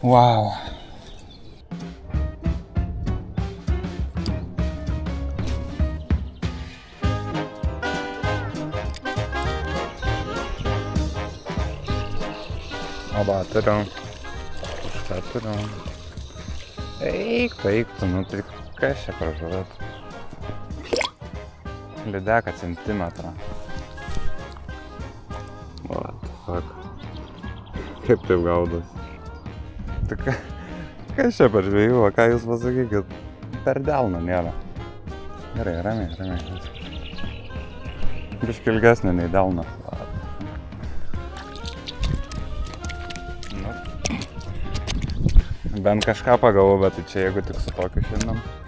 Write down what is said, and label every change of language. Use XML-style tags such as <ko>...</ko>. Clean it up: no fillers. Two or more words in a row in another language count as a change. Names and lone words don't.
<lt>Wow. O va, turiu. Šitą turiu. Eik, tu, nu tai kas čia pražuvėt? Lydeką centimetrą.</lt> <en>What the fuck?</en> <lt>Kaip taip gaudas? Tai kas čia per žvejyba, ką jūs pasakykit? Per delną nėra. Gerai, ramiai. Biškai ilgesnė nei delną. Bent kažką pagavau, bet tai čia jeigu tik su tokiu šiandien.</lt>